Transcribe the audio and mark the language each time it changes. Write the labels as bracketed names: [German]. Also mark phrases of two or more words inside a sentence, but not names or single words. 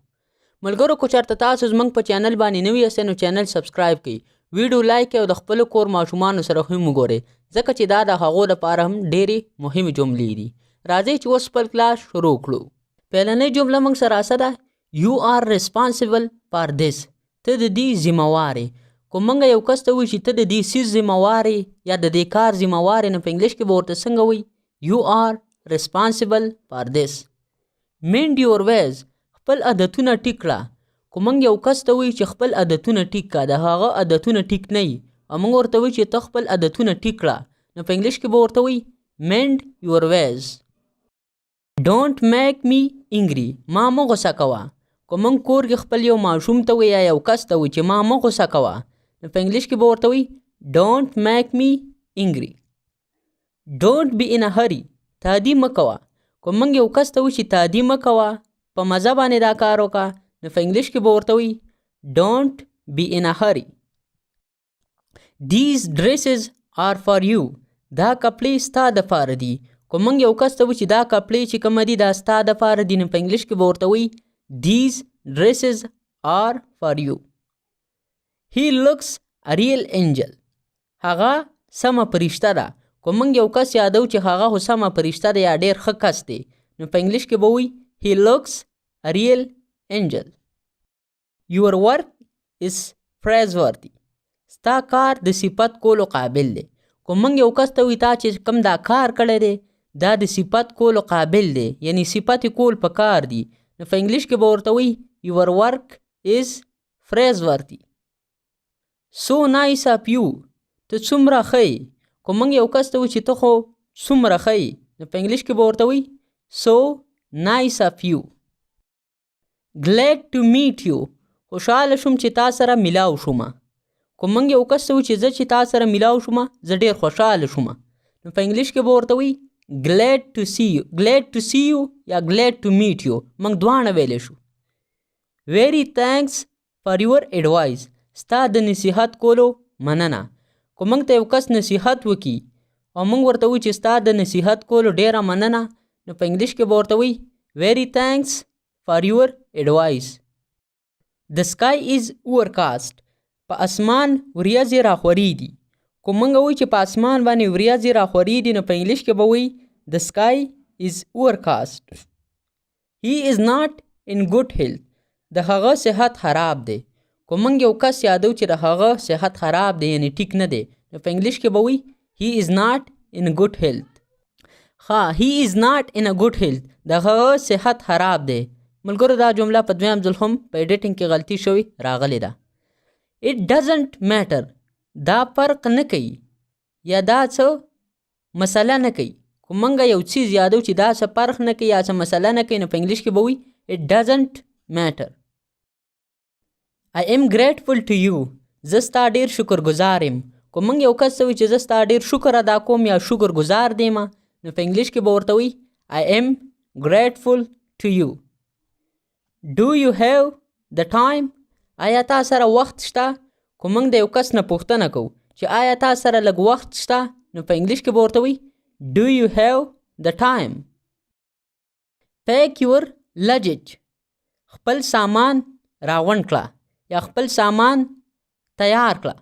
[Pashto] ملګرو، که چېرته تاسو زموږ په چینل باندې نوي یاست نو چینل سبسکرایب کړئ، ویډیو لایک او د خپلو کور ماشومانو سره هم وګورئ ځکه چې دا د هغو لپاره هم ډېرې مهمې جملې دي. راځئ چې اوس خپل کلاس شروع کړو. پهلنۍ جمله موږ سره څه ده؟ [English] you are responsible for this. [Pashto] ته د دې ذمهوار یې. که موږ یو کس ته وایو چې ته د دې څیز ذمهوار یې یا د دې کار ذمهوار یې نو په انګلیش کې به ورته څنګه وایي؟ [English] you are responsible for this mind your ways. [Pashto] خپل عادتونه ټیک کړه. که موږ یو کس ته وایو چې خپل عادتونه ټیک کړه، د هغه عادتونه ټیک نه وي او موږ ورته وایو چې ته خپل عادتونه ټیک کړه نو په انګلیش کې به ورته وایي [English] mind your ways. don't make me angry. [Pashto] ما مه غوسه کوه. که موږ کور کې خپل یو ماشوم ته وایو یا یو کس ته وایو چې ما مه غوسه کوه نو په انګلیش کې به ورته وایي [English] don't make me angry. don't be in a hurry. [Pashto] تعدي مه کوه. که موږ یو کس ته وایو چې تعدي مه کوه، په مزه باندې دا کار وکړه نو په انګلیش کې به ورته وایي [English] don't be in a hurry. these dresses are for you. [Pashto] دا کپړې ستا دپاره دي. که موږ یو کس ته وایو چې دا کپړې چې کومه دي دا ستا دپاره دي نو په انګلیش کې به ورته وایي [English] these dresses are for you. he looks a real angel. [Pashto] هغه سمه پرشته ده. که موږ یو کس یادو چې هغه خو سمه پرشته ده یا ډېر ښه کس دی نو په انګلیش کې به وایي [English] he looks a real angel. Your work is praiseworthy. [Pashto] ستا کار د صفت کولو قابل دی. که موږ یو کس ته وایي تا چې کوم دا کار کړی دی دا د صفت کولو قابل دی، یعنی صفت کول په کار دی نو په انګلیش کې به ورته وایي [English] your work is praiseworthy. So nice of you. [Pashto] ته څومره ښه یې. که موږ یو کس ته وایو چې ته خو څومره ښه یې نو په انګلیش کې به ورته وایي [English] so nice of you. glad to meet you. [Pashto] خوشحاله شوم چې تا سره میلاو شوم. که موږ یو کس ته وایو چې زه چې تا سره میلاو شوم زه ډېر خوشحاله شوم نو په انګلیش کې به ورته وایي [English] glad to see you. glad to see you یا glad to meet you [Pashto] موږ دواړه ویلی شو. [English] very thanks for your advice. [Pashto] ستا د نصیحت کولو مننه. که موږ ته یو کس نصیحت وکړي او موږ ورته وایو چې ستا د نصیحت کولو ډېره مننه نو په انګلیش کې به ورته وایي [English] very thanks for your advice. The sky is overcast. [Pashto] په اسمان وریځې راخورېږي. که موږ وایو چې په اسمان باندې وریځې راخورېږي نو په انګلیش کې به وایي [English] The sky is overcast. He is not in good health. [Pashto] د هغه صحت خراب دی. که موږ یو کس یادو چې د هغه صحت خراب دی یعنی ټیک نه دی نو په انګلیش کې به وایي [English] He is not in good health. He is not in a good health. [Pashto] د هغه صحت خراب دی. ملګرو، دا جمله په دویم ځل هم په ایډیټینګ کې غلطي شوې راغلې ده. [English] It doesn't matter. [Pashto] دا فرق نه کوي یا دا څه مسله نه کوي. که موږ یو څیز یادو چې دا څه فرق نه کوي یا څه مسله نه کوي نو په انګلیش کې به وایي [English] It doesn't matter. I am grateful to you. [Pashto] زه ستا ډېر شکرګزار یم. که موږ یو کس ته وایو چې زه ستا ډېر شکر ادا کوم یا شکرګزار دیم نو په انګلیش کې به ورته وایي [English] I am grateful to you. Do you have the time? [Pashto] آیا تا سره وخت شته؟ که موږ د یو کس نه پوښتنه کوو چې آیا تا سره لږ وخت شته نو په انګلیش کې به ورته وایي [English] Do you have the time? Pack your luggage. [Pashto] خپل سامان راغونډ کړه یا خپل سامان تیار کړه.